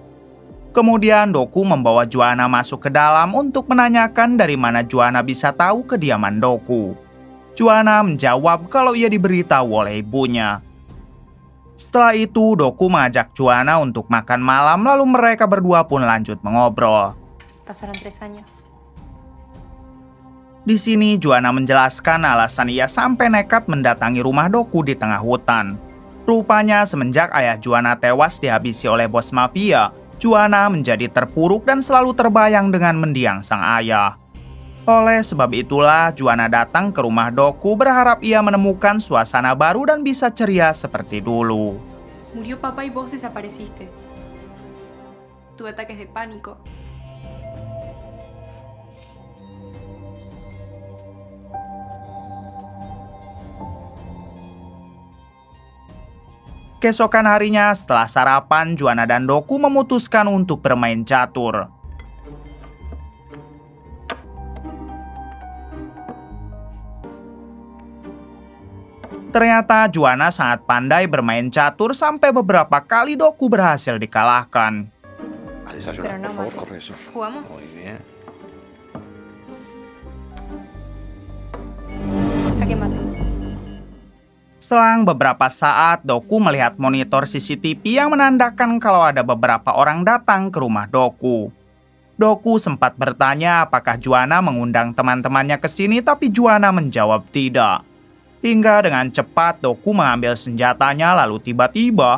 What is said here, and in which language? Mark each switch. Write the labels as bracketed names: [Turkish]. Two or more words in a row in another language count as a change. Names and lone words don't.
[Indonesian] Kemudian Doku membawa Juana masuk ke dalam untuk menanyakan dari mana Juana bisa tahu kediaman Doku. Juana menjawab kalau ia diberitahu oleh ibunya. Setelah itu Doku mengajak Juana untuk makan malam lalu mereka berdua pun lanjut mengobrol. [Spanish] Pasaron 3 años. [Indonesian] Di sini Juana menjelaskan alasan ia sampai nekat mendatangi rumah Doku di tengah hutan. Rupanya semenjak ayah Juana tewas dihabisi oleh bos mafia, Juana menjadi terpuruk dan selalu terbayang dengan mendiang sang ayah. Oleh sebab itulah Juana datang ke rumah Doku berharap ia menemukan suasana baru dan bisa ceria seperti dulu. [Spanish] Murió papá y vos desapareciste. Tuve ataques de pánico. [Indonesian] Keesokan harinya setelah sarapan, Juana dan Doku memutuskan untuk bermain catur. Ternyata Juana sangat pandai bermain catur sampai beberapa kali Doku berhasil dikalahkan. [Spanish] A desayunar, Pero no por favor, mato. corre eso. ¿Jugamos? Muy bien. ¿A qué mato? [Indonesian] Selang beberapa saat, Doku melihat monitor CCTV yang menandakan kalau ada beberapa orang datang ke rumah Doku. Doku sempat bertanya apakah Juana mengundang teman-temannya ke sini, tapi Juana menjawab tidak. Hingga dengan cepat Doku mengambil senjatanya lalu tiba-tiba